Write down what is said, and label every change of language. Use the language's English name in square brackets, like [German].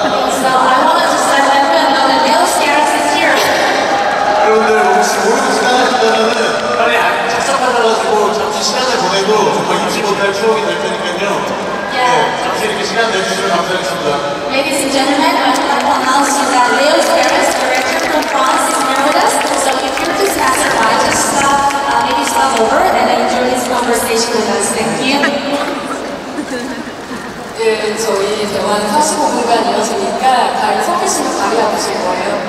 [English] So I wanted to let everyone know that Leo Scaras is here. [Korean] 여러분들 혹시 모르고 지나가신다면 빨리 착잡하셔가지고 잠시 시간을 보내고 정말 잊지 못할 추억이 될 테니까요. 네, 잠시 이렇게 시간 내주시면 감사하겠습니다. [English] Ladies and gentlemen, I would like to announce you that Leo Scaras, director from France, is here with us. So if you're just passing by, just maybe stop over and enjoy this conversation with us. Thank you. [Korean] 저희 대화는 45분간 이어지니까 다리 섞으시면 다리 아프실 거예요.